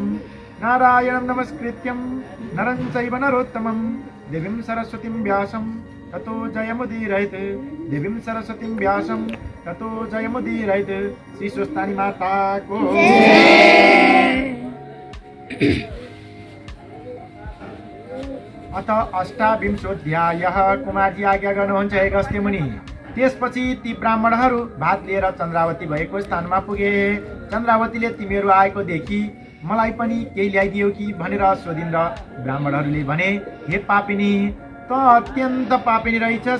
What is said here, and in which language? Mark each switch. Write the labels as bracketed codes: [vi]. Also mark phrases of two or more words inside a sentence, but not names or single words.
[sa] नारायणं नमस्कृत्यं नरं चैव नरोत्तमं देवीं सरस्वतीं व्यासं ततो जयमुदीरयेत्। देवीं सरस्वतीं व्यासं ततो जयमुदीरयेत्। श्री स्वस्तानी माता को अथ अष्टाविंशोऽध्यायः। [ne] कुमारजी आज्ञा गर्नुहुन्छ हे अगस्त्य मुनि। त्यसपछि ती ब्राह्मणहरू भात लिएर चन्द्रावती भएको स्थानमा पुगे। चन्द्रावतीले तिमीहरू आएको देखि मलाई पनि केही ल्याइदियो कि भनेर सोधिन् र ब्राह्मणहरूले भने, हे पापिनी, त अत्यन्त पापिनी रहेछस्।